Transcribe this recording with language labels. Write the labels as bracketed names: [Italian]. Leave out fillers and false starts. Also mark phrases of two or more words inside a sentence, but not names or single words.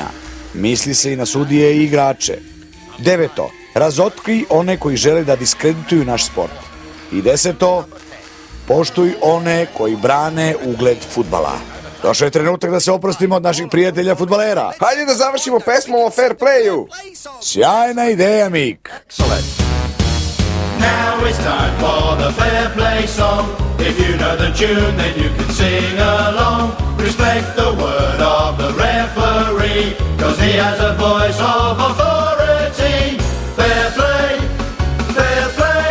[Serbian] Misli se i na sudije i igrače. Deveto, razotkri one koji žele da diskredituju naš sport. I deseto, poštuj one koji brane ugled fudbala. Došao je trenutak da se oprostimo od naših prijatelja fudbalera. Hajde da završimo pesmom o [English] fair playu. [Serbian] Sjajna ideja, Mik. [English] Now it's time for the fair play song. If you know the tune, then you can sing along. Respect the word of the referee, cause he has a voice of authority. Fair play, fair play.